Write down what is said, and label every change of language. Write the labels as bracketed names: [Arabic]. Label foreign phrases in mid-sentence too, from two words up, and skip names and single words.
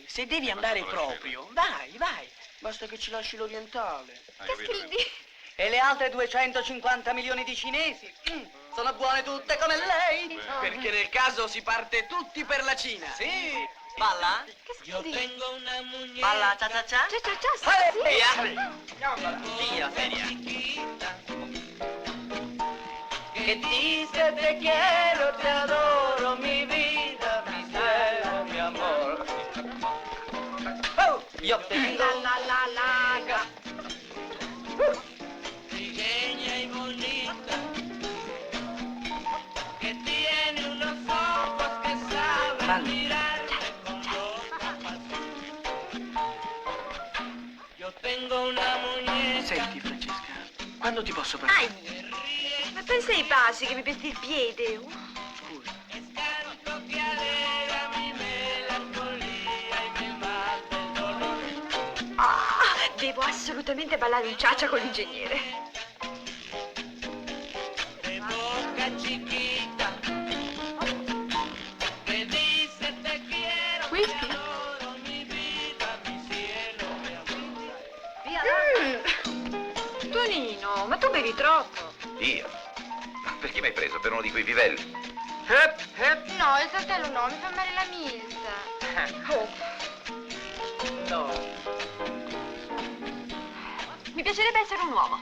[Italian] Se devi andare proprio, vai, vai. Basta che ci lasci l'orientale. Che scrivi? E le altre 250 milioni di cinesi? Sono buone tutte come lei? Perché nel caso si parte tutti per la Cina. Sì! Balla? [Spanish] Yo tengo una muñeca. [Italian] Balla, cia cia cia? Ciao, ciao, ciao! Via, seria. [Spanish] Que dice te quiero, te adoro, mi vida, mi cielo, mi amor. Oh, yo tengo la la la la. Pequeña y bonita, que tiene unos ojos que saben mirarme con loca pasión. Yo tengo una muñeca. [Italian] Senti, Francesca, quando ti posso parlare? Ma pensa ai passi che mi pesti il piede. [Spanish] Canto que alegra mi melancolía y me mata el dolor. [Italian] Devo assolutamente ballare un ciaccia con l'ingegnere. [Spanish] De boca chiquita, que dice te quiero, te adoro, mi vida, mi cielo, mi amor. [Italian] eri troppo. Io? Ma perché mi hai preso? Per uno di quei vivelli? No, il saltello no, mi fa male la milza. Oh. No. Mi piacerebbe essere un uomo.